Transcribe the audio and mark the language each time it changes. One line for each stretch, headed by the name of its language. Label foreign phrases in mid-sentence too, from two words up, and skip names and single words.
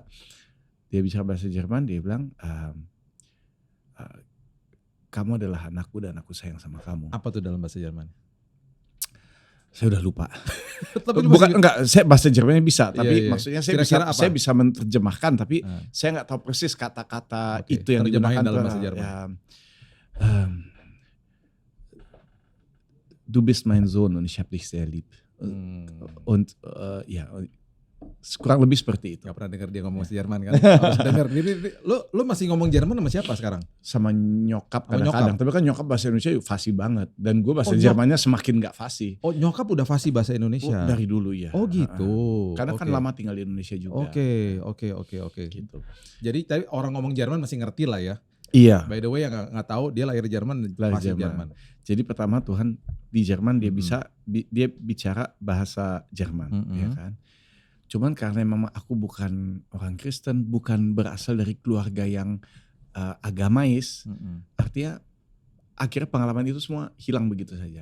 Indonesian: Dia bicara bahasa Jerman, dia bilang kamu adalah anakku dan aku sayang sama kamu. Apa tuh dalam bahasa Jerman? Saya udah lupa. Tapi enggak, saya bahasa Jermannya bisa, tapi iya. maksudnya saya bisa menerjemahkan, tapi saya nggak tahu persis kata-kata itu yang digunakan dalam bahasa Jerman.
German: Du bist mein Sohn und ich hab dich sehr lieb.
Indonesian: Und kurang lebih seperti itu. Gak pernah dengar dia ngomong bahasa Jerman kan? Harus denger. Lu masih ngomong Jerman sama siapa sekarang? Sama nyokap kadang-kadang. Tapi kan nyokap bahasa Indonesia fasih banget. Dan gue bahasa Jermannya semakin gak fasih. Oh, nyokap udah fasih bahasa Indonesia? Dari dulu ya. Oh gitu. Karena kan lama tinggal di Indonesia juga. Oke. Gitu. Jadi tapi orang ngomong Jerman masih ngerti lah ya? Iya.
English: By the way
Indonesian: yang gak tahu dia lahir Jerman, fasih Jerman. Jadi pertama Tuhan di Jerman dia dia bicara bahasa Jerman. Ya kan. Cuman karena memang aku bukan orang Kristen, bukan berasal dari keluarga yang agamais, artinya akhirnya pengalaman itu semua hilang begitu saja.